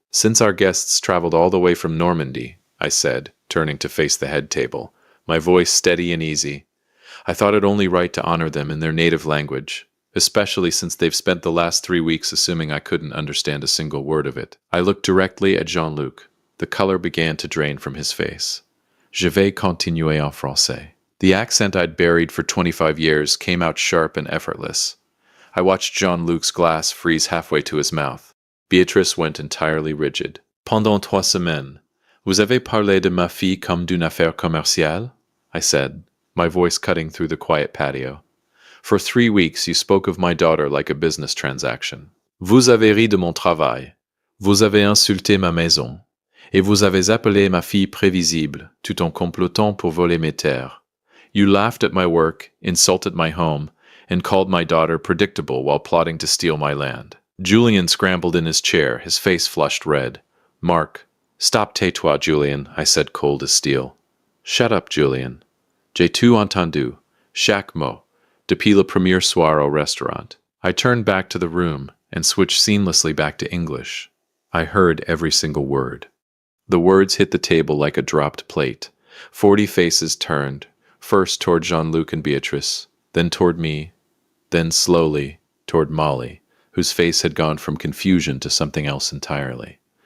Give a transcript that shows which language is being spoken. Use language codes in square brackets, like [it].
[en] Since our guests traveled all the way from Normandy, I said, turning to face the head table, my voice steady and easy, I thought it only right to honor them in their native language, especially since they've spent the last 3 weeks assuming I couldn't understand a single word of it. I looked directly at Jean-Luc. The color began to drain from his face. [fr] Je vais continuer en français. [en] The accent I'd buried for 25 years came out sharp and effortless. I watched Jean-Luc's glass freeze halfway to his mouth. Beatrice went entirely rigid. [fr] Pendant 3 semaines, vous avez parlé de ma fille comme d'une affaire commerciale? [en] I said, my voice cutting through the quiet patio. For 3 weeks you spoke of my daughter like a business transaction. [fr] Vous avez ri de mon travail. Vous avez insulté ma maison. Et vous avez appelé ma fille prévisible, tout en complotant pour voler mes terres. [en] You laughed at my work, insulted my home, and called my daughter predictable while plotting to steal my land. Julian scrambled in his chair, his face flushed red. Mark, stop [fr] tais-toi, [en] Julian, I said, cold as steel. Shut up, Julian. [fr] J'ai tout entendu. Chaque mot. Depuis le premier soir au restaurant. [en] I turned back to the room and switched seamlessly back to English. I heard every single word. The words hit the table like a dropped plate. 40 faces turned, first toward Jean-Luc and Beatrice, then toward me, then slowly toward Molly, whose face had gone from confusion to something else entirely.